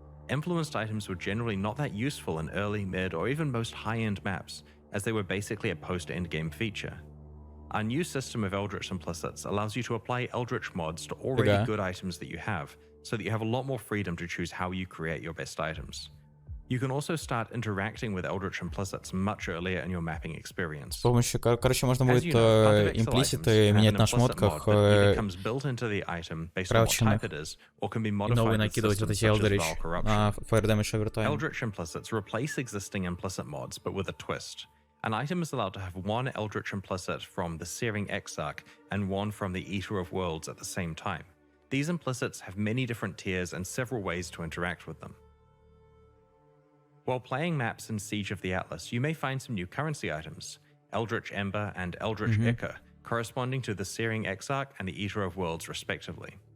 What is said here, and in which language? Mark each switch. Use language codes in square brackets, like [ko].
[en] Influenced items were generally not that useful in early, mid, or even most high-end maps, as they were basically a post-endgame feature. Our new system of Eldritch Implicits allows you to apply Eldritch mods to already good items that you have, so that you have a lot more freedom to choose how you create your best items. You can also start interacting with Eldritch Implicits much earlier in your mapping experience. [ru] С помощью, короче, можно будет имплиситы менять на шмотках крафченных и новые накидывать вот эти [en] Eldritch Fire Damage over time. Eldritch Implicits replace existing implicit mods, but with a twist. An item is allowed to have one Eldritch Implicit from the Searing Exarch and one from the Eater of Worlds at the same time. These implicits have many different tiers and several ways to interact with them. While playing maps in Siege of the Atlas, you may find some new currency items, Eldritch Ember and Eldritch Ichor, corresponding to the Searing Exarch and the Eater of Worlds, respectively.